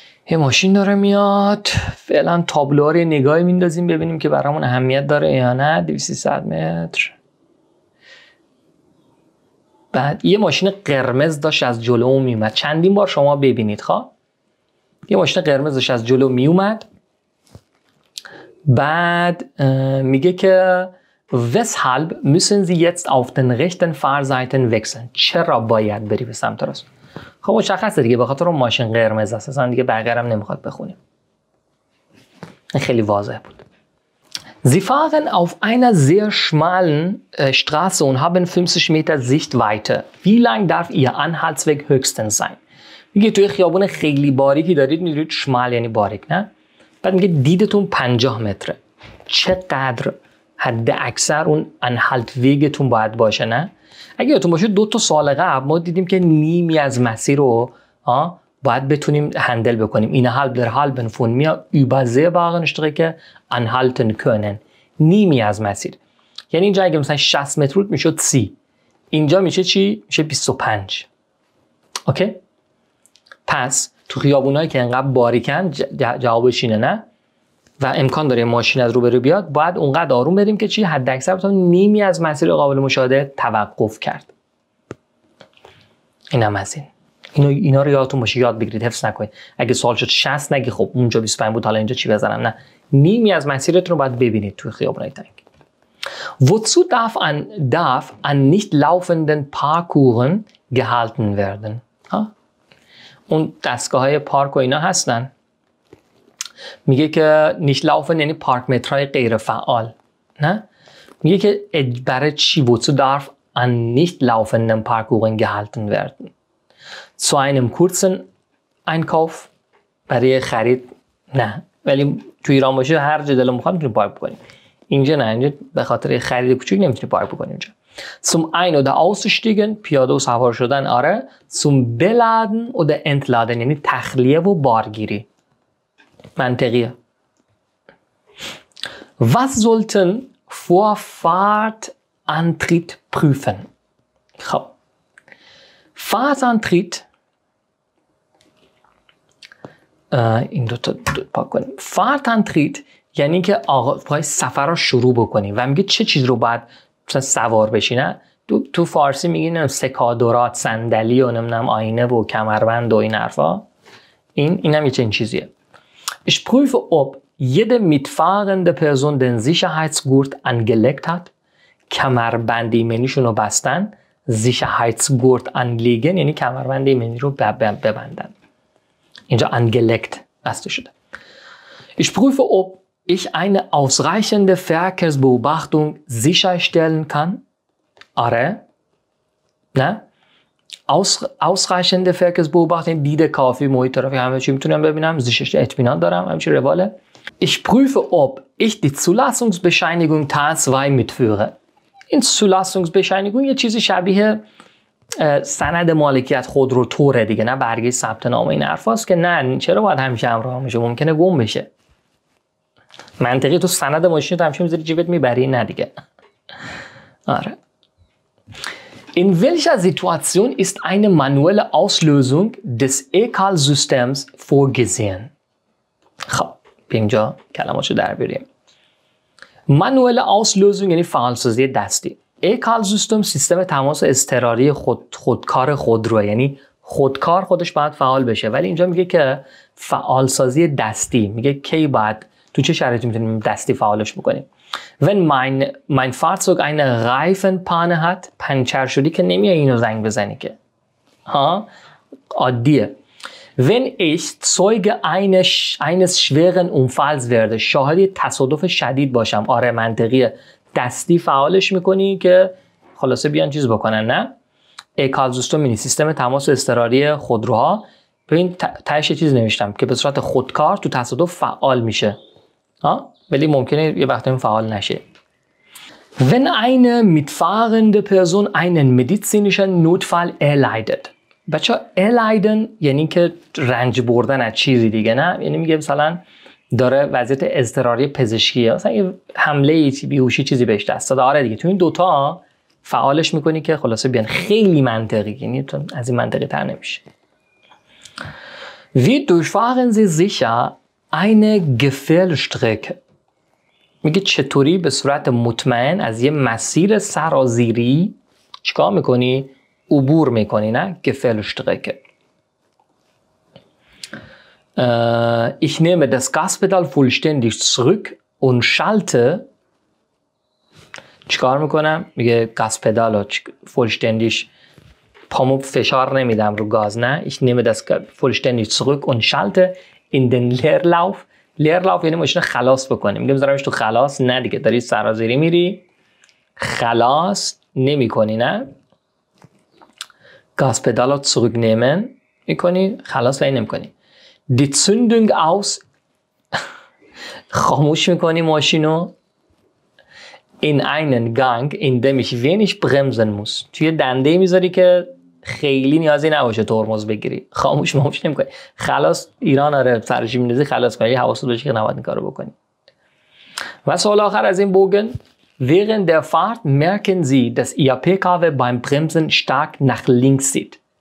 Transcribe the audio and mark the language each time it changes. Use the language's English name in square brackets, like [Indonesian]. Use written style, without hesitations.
[Persian] یه ماشین داره میاد، فعلا تابلوها رو نگاهی میندازیم ببینیم که برامون اهمیت داره یا نه. 200-300 متر. بعد یه ماشین قرمز داشت از جلو میومد. چندین بار شما ببینید خواه یه ماشین قرمز داشت از جلو میومد. بعد میگه که [German] weshalb müssen Sie jetzt auf den rechten Fahrseiten wechseln. [Persian] چرا باید بری به سمت راست؟ خب مشخصه دیگه، به خاطر اون ماشین قرمز است. اصلا دیگه بقیه هم نمیخواد بخونیم. خیلی واضح بود. [German] Sie fahren auf einer sehr schmalen Straße und haben 50 Meter Sichtweite. Wie lang darf Ihr Anhaltsweg höchstens sein? [Persian] میگه توی خیابون خیلی باریکی دارید میرید، شمال یعنی باریک، نه؟ بعد میگه دیدتون 50 متره. چقدر حد اکثر اون انهالت ویگتون باید باشه، نه؟ اگه یادتون باشه 2 سال قبل ما دیدیم که نیمی از مسیر رو باید بتونیم هندل بکنیم. [German] innerhalb der halben von mir übersehbaren Strecke anhalten können. [Persian] نیمی از مسیر. یعنی اینجا اگه مثلا 60 متر بود میشد 30. اینجا میشه چی؟ میشه 25. اوکی؟ پس تو خیابونایی که انقدر باریکن جوابش اینه، نه؟ و امکان داره ماشین از روبرو بیاد، باید اونقدر آروم بریم که چی؟ حد اکثر بتونیم نیمی از مسیر قابل مشاهده توقف کرد. اینم از این. اینا رو یادتون باشه، یاد بگیرید، حفظ نکنید. اگه سوال شد 60 نگی خب اونجا 25 بود حالا اینجا چی بزنم، نه. نیمی از مسیرتون رو باید ببینید توی خیابونای تنگ. [German] Wozu darf an nicht laufenden Parkouren gehalten werden؟ [Persian] اون دستگاه‌های پارک و اینا هستن. میگه که [German] nicht laufen [Persian] یعنی پارک مترهای غیر فعال، نه؟ میگه که برای چی [German] wozu darf an nicht laufenden Parkouren gehalten werden؟ zu einem kurzen Einkauf [Persian] برای خرید نه، ولی تو ایران باشه هر جا دلمون میخواد میتونی پارک بکنیم. اینجا نه، اینجا به خاطر خرید کوچیک نمیتونی پارک بکنیم اینجا. [German] zum ein- oder aussteigen [Persian] پیاده و سوار شدن آره. [German] zum beladen oder entladen [Persian] یعنی تخلیه و بارگیری. منطقیه. [German] was sollten vor Fahrtantritt prüfen؟ [Persian] خب Fahrtantritt این دوتا پاک کنیم. Fahrtantritt یعنی که آقای سفر رو شروع بکنیم و میگه چه چیز رو باید مثلا سوار بشی، نه؟ تو فارسی میگین سکادرات، صندلی و نمیدونم آینه و کمربند و این حرفا. اینم یه چیزیه. [German] Ich prüfe ob jede mitfahrende Person den Sicherheitsgurt angelegt hat. [Persian] کمربند ایمنیشون رو بستن. [German] Sicherheitsgurt anlegen [Persian] یعنی کمربند ایمنی رو ببندن. اینجا angelegt بسته شده. [German] Ich prüfe ob ich eine ausreichende Verkehrsbeobachtung sicherstellen kann. [Persian] آره. نه. [German] ausreichende Verkehrsbeobachtung [Persian] دید کافی محیط ترافیک همه چی میتونم ببینم، زیشش اطمینان دارم، همه چی رواله. [German] Ich prüfe ob ich die Zulassungsbescheinigung Teil 2 mitführe. [Persian] این Zulassungsbescheinigung یه چیزی شبیه سند مالکیت خودرو توره دیگه، نه برگه ثبت نام این حرفاست که نه چرا باید همیشه همراه میشه، ممکنه گم بشه. منطقی تو سند ماشین تو همیشه میذاری جیبت میبری، نه دیگه. آره. [German] In welcher Situation ist eine manuelle Auslösung des ECAL-Systems vorgesehen؟ [Persian] خب اینجا کلماتشو در بیاریم. مانوئل آوسلوزینگ یعنی فعالسازی دستی. ECAL سیستم سیستم تماس اضطراری خودکار خودرو، یعنی خودکار خودش باید فعال بشه، ولی اینجا میگه که فعالسازی دستی، میگه کی باید تو چه شرایطی میتونیم دستی فعالش بکنیم. [German] Wenn mein Fahrzeug eine Reifenpanne hat، [Persian] پنچر شدی که نمیای اینو زنگ بزنی که عادیه. [German] Wenn ich Zeuge eines schweren Unfalls werde، [Persian] شاهد تصادف شدید باشم، آره منطقیه، دستی فعالش میکنی که خلاصه بیان چیز بکنن، نه؟ ECAL سیستم سیستم تماس اضطراری خودروها. ببین تهش چیز نوشتم که به صورت خودکار تو تصادف فعال میشه، ولی ممکنه یه وقتی فعال نشه. [German] Wenn eine mitfahrende Person einen medizinischen Notfall erleidet. [Persian] بچه erleiden یعنی که رنج بردن از چیزی دیگه، نه؟ یعنی میگه مثلا داره وضعیت اضطراری پزشکیه، مثلا یه حمله بیهوشی چیزی بهش دست داده، آره دیگه تو این دوتا فعالش میکنی که خلاصه بیان. خیلی منطقی، یعنی از این منطقی تر نمیشه. [German] Wie durchfahren Sie sicher eine Gefällstrecke؟ [Persian] میگه چطوری به صورت مطمئن از یه مسیر سرازیری چیکار میکنی؟ عبور میکنی، نه؟ Gefällstrecke. [German] Ich nehme das Gaspedal vollständig zurück und schalte. [Persian] چیکار میکنم؟ میگه گازپدال vollständig پامو فشار نمیدم رو گاز، نه. [German] Ich nehme das vollständig zurück und schalte in den Leerlauf. [Persian] Leerlauf یعنی ماشین خلاص بکنی. میگه میذارمش تو خلاص، نه دیگه، داری سرازیری میری خلاص نمی کنی، نه. گازپدال رو zurücknehmen میکنی، خلاص نمی کنی. [German] Die Zündung aus [Persian] خاموش میکنی ماشینو. [German] In einen Gang in dem ich wenig bremsen muss. [Persian] توی دنده میذاری که خیلی نیازی نباشه ترمز بگیری. خاموش نمی‌کنی. خلاص ایران آره سرشی میندازی خلاص کنی. حواست باشه که نباید این کارو بکنی. و سوال آخر از این بوگن: [German] Während der Fahrt merken Sie, dass Ihr PKW beim Bremsen stark nach links zieht.